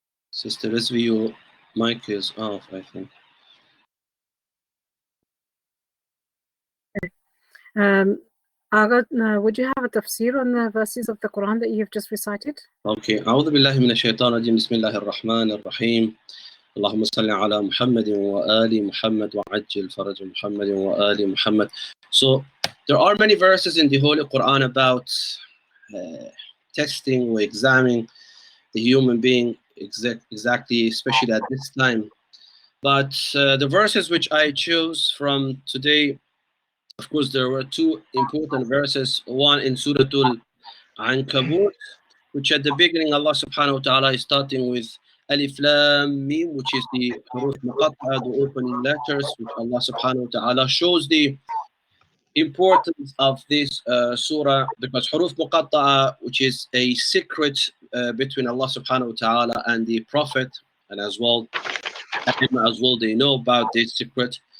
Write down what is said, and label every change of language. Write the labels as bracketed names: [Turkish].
[English] Sister Rizvi, your mic is off, I think. Agha, would you have a tafsir on the verses of the Quran that you have just recited? Okay. [Arabic] أعوذ بالله من الشيطان الرجيم. بسم الله الرحمن الرحيم. اللهم صل على محمد وآل محمد وعجل فرج محمد وآل محمد. [English] So there are many verses in the Holy Quran about testing or examining the human being exactly, especially at this time. But the verses which I chose from today, of course, there were two important verses. One in Surah Al-Ankabut, which at the beginning Allah subhanahu wa ta'ala is starting with Alif Lam Mim, which is the huruf muqatta'a, the opening letters, which Allah subhanahu wa ta'ala shows the importance of this surah, because huruf muqatta'a, which is a secret between Allah subhanahu wa ta'ala and the Prophet, and as well they know about this secret.